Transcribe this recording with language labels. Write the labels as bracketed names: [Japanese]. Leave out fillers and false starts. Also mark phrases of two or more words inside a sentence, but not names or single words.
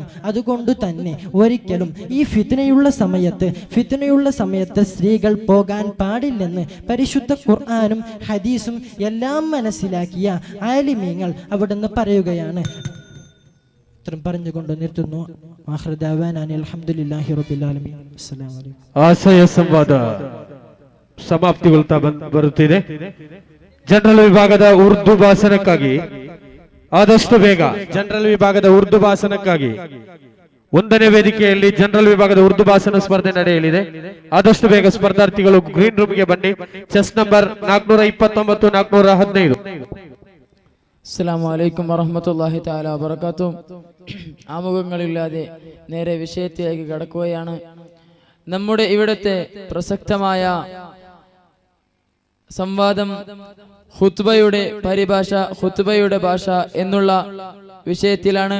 [Malayalam] അതുകൊണ്ട് തന്നെ ഒരിക്കലും ഈ ഫിത്നയുള്ള സമയത്ത് സ്ത്രീകൾ പോകാൻ പാടില്ലെന്ന് പരിശുദ്ധ ഖുർആനും ഹദീസും എല്ലാം മനസ്സിലാക്കിയ ആലിമീങ്ങൾ അവിടുന്ന് പറയുകയാണ്. ഇത്രയും പറഞ്ഞുകൊണ്ട് നിർത്തുന്നു. [Arabic] الحمد لله رب العالمين. السلام عليكم. [Kannada] ಆಶಯ ಸಂವಾದ ಸಮಾಪ್ತಿಗೊಳ್ತಾ ಬರುತ್ತಿದೆ. ಜನರಲ್ ವಿಭಾಗದ ಉರ್ದು ಭಾಷಣಕ್ಕಾಗಿ ಆದಷ್ಟು ಬೇಗ ಜನರಲ್ ವಿಭಾಗದ ಉರ್ದು ಭಾಷಣಕ್ಕಾಗಿ 1ನೇ ವೇದಿಕೆಯಲ್ಲಿ ಜನರಲ್ ವಿಭಾಗದ ಉರ್ದು ಭಾಷಣ ಸ್ಪರ್ಧೆ ನಡೆಯಲಿದೆ. ಆದಷ್ಟು ಬೇಗ ಸ್ಪರ್ಧಾರ್ಥಿಗಳು [English] green room [Kannada] ಬನ್ನಿ. [English] chest number [Kannada] 429 415. [Arabic] السلام عليكم ورحمة الله تعالى وبركاته. [Malayalam] ആമുഖങ്ങളില്ലാതെ നേരെ വിഷയത്തിലേക്ക് കടക്കുകയാണ്. നമ്മുടെ ഇവിടുത്തെ പ്രസക്തമായ സംവാദം ഖുത്ബയുടെ പരിഭാഷ, ഖുത്ബയുടെ ഭാഷ എന്നുള്ള വിഷയത്തിലാണ്.